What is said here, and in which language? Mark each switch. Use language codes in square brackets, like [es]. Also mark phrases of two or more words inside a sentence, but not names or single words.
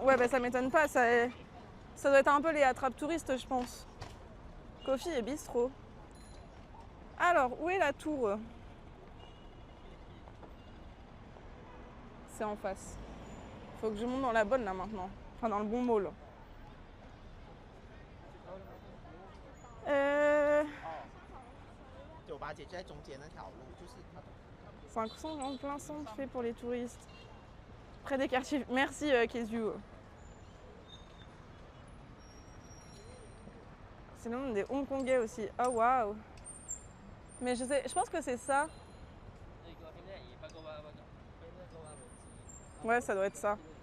[fr] Ouais, bah ça m'étonne pas. Ça doit être un peu les attrape-touristes, je pense. Coffee et bistrot. Alors, où est la tour? C'est en face. Faut que je monte dans la bonne là maintenant. Enfin dans le bon mall. [zh] 酒吧姐就在中间那条路，就是它。 [fr] 500 en plein centre fait pour les touristes. Près des quartiers. Merci Kéziu. C'est le nom des Hongkongais aussi. Oh waouh. Mais je pense que c'est ça. Ouais, ça doit être ça.